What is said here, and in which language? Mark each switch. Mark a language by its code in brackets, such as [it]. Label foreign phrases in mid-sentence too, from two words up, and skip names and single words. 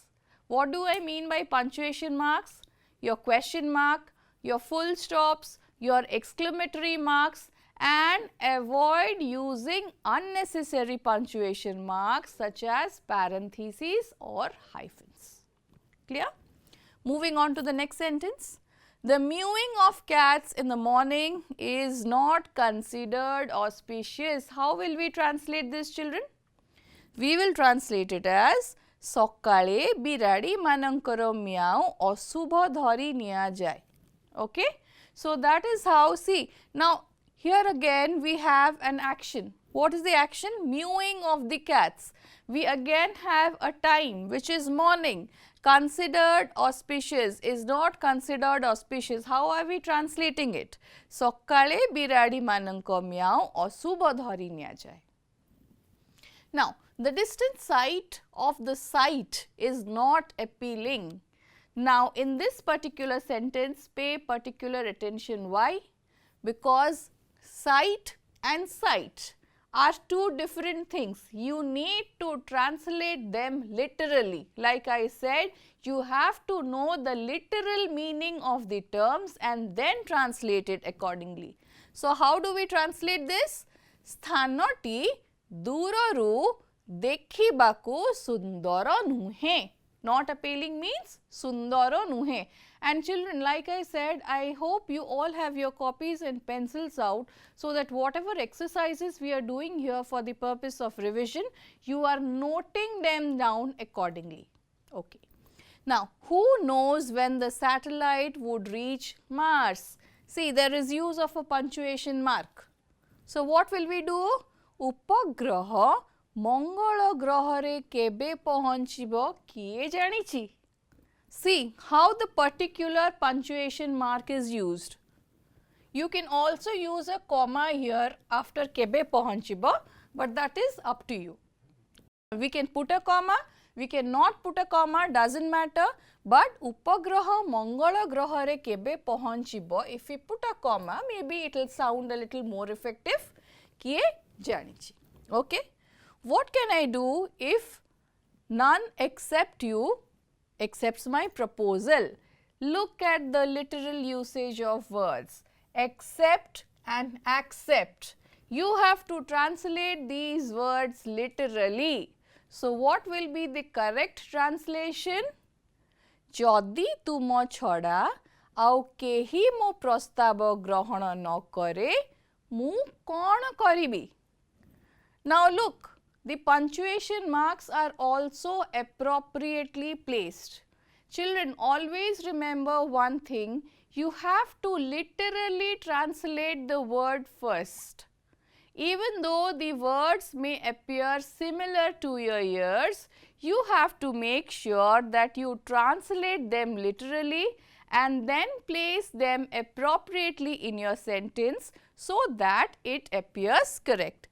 [en] What do I mean by punctuation marks? Your question mark, your full stops, your exclamatory marks, and avoid using unnecessary punctuation marks such as parentheses or hyphens. Clear? Moving on to the next sentence. The mewing of cats in the morning is not considered auspicious. How will we translate this, children? We will translate it as [or] ସକାଳେ ବିରାଡ଼ି ମାନଙ୍କର ମିଆଉ ଅଶୁଭ ଧରି ନିଆଯାଏ. [en] Okay? So, that is how, see, now here again we have an action. What is the action? Mewing of the cats. We again have a time which is morning. Considered auspicious is not considered auspicious. How are we translating it? [or] ସକାଳେ ବିରାଡ଼ି ମାନଙ୍କ ମିଆଉ ଅଶୁଭ ଧରି ନିଆଯାଏ. [en] Now, the distant sight of the sight is not appealing. Now, in this particular sentence, pay particular attention. Why? Because sight and sight are two different things. You need to translate them literally. Like I said, you have to know the literal meaning of the terms and then translate it accordingly. So, how do we translate this? [or] ସ୍ଥାନଟି ଦୂରରୁ ଦେଖିବାକୁ ସୁନ୍ଦର ନୁହେଁ. [en] Not appealing means [or] ସୁନ୍ଦର ନୁହେଁ. [en] And children, like I said, I hope you all have your copies and pencils out so that whatever exercises we are doing here for the purpose of revision, you are noting them down accordingly. Okay. Now, who knows when the satellite would reach Mars? See, there is use of a punctuation mark. So, what will we do? [or] Upagraha ମଙ୍ଗଳ ଗ୍ରହରେ କେବେ ପହଞ୍ଚିବ କିଏ ଜାଣିଛି? [en] See how the particular punctuation mark is used. You can also use a comma here after [or] କେବେ ପହଞ୍ଚିବ, [en] but that is up to you. We can put a comma, we cannot put a comma, doesn't matter, but [or] ଉପଗ୍ରହ ମଙ୍ଗଳ ଗ୍ରହରେ କେବେ ପହଞ୍ଚିବ, [en] if we put a comma, maybe it will sound a little more effective. [or] କିଏ ଜାଣିଛି? [en] Okay? What can I do if none except you accepts my proposal? Look at the literal usage of words. Accept and accept. You have to translate these words literally. So, what will be the correct translation? [or] ଯଦି ତୁମ ଛଡ଼ା ଆଉ କେହି ମୋ ପ୍ରସ୍ତାବ ଗ୍ରହଣ ନ କରେ ମୁଁ କ'ଣ କରିବି? [en] Now, look. The punctuation marks are also appropriately placed. Children, always remember one thing, you have to literally translate the word first. Even though the words may appear similar to your ears, you have to make sure that you translate them literally and then place them appropriately in your sentence so that it appears correct.